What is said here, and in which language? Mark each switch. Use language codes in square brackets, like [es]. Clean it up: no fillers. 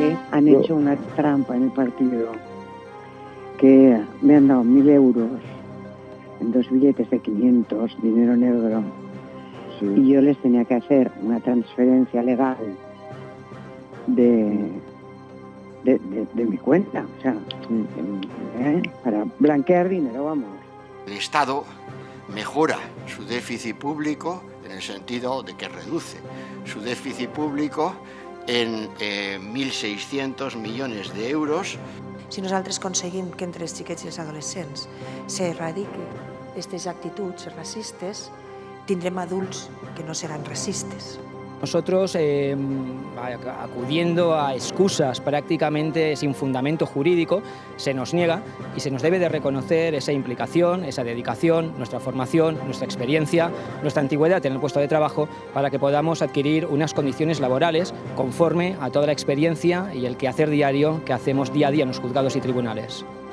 [es] Han hecho una trampa en el partido, que me han dado 1.000 euros en 2 billetes de 500, dinero negro, y yo les tenía que hacer una transferencia legal de mi cuenta, o sea, para blanquear dinero, vamos. El Estado mejora su déficit público en el sentido de que reduce su déficit público en 1.600 [ca] milions d'euros. Si nosaltres aconseguim que entre els xiquets i els adolescents s'erradiqui aquestes actituds racistes, tindrem adults que no seran racistes. [es] Nosotros, acudiendo a excusas prácticamente sin fundamento jurídico, se nos niega y se nos debe de reconocer esa implicación, esa dedicación, nuestra formación, nuestra experiencia, nuestra antigüedad en el puesto de trabajo, para que podamos adquirir unas condiciones laborales conforme a toda la experiencia y el quehacer diario que hacemos día a día en los juzgados y tribunales.